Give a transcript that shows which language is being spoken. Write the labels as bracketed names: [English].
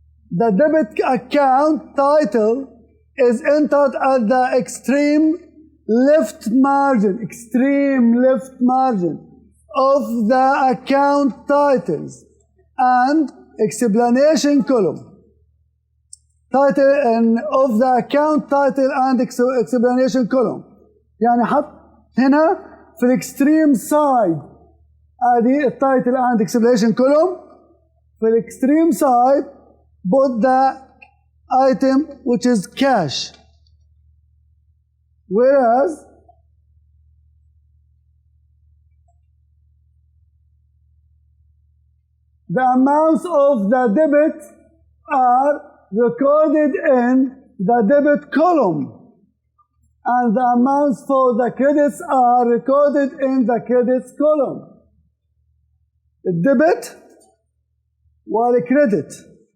[English] The debit account title is entered at the extreme left margin of the account titles and explanation column. Title of the account title and explanation column. [Arabic] يعني حط هنا في الاكستريم سايد ادي التايتل [English] and explanation column. [Arabic] في الاكستريم سايد [English] put the item which is cash, whereas the amounts of the debit are recorded in the debit column, and the amounts for the credits are recorded in the credits column. [Arabic] الديبت والcredit.